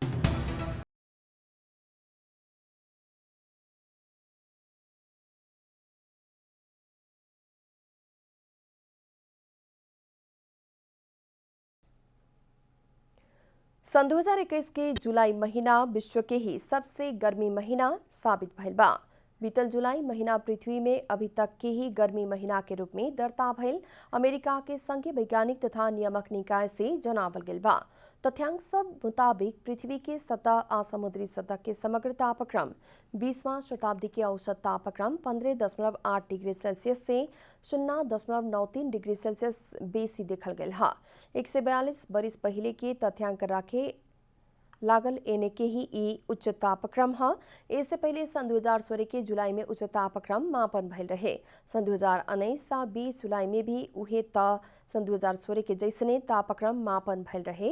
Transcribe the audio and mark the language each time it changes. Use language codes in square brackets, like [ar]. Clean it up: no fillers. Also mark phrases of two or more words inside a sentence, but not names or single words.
[bho] सन 2021 के जुलाई महीना विश्व के ही सबसे गर्मी महीना साबित भइल बा। बीतल जुलाई महीना पृथ्वी में अभी तक के ही गर्मी महीना के रूप में दर्ता भइल अमेरिका के संघीय वैज्ञानिक तथा नियामक निकाय से जनावल गेल बा। तथ्यांक सब मुताबिक पृथ्वी के सतह आ समुद्री सतह के समग्र तापक्रम 20वां शताब्दी के औसत तापक्रम 15.8 डिग्री सेल्सियस से 0.93 डिग्री सेल्सियस बेसी देखल गेल है। 142 बरिस पहले के तथ्यांक राखे लागल एने के ही ई उच्च तापक्रम है। इससे पहले सन 2016 के जुलाई में उच्च तापक्रम मापन भइल रहे। सन 2019 सा 20 जुलाई में भी उहे त सन 2016 के जैसने तापक्रम मापन भइल रहे।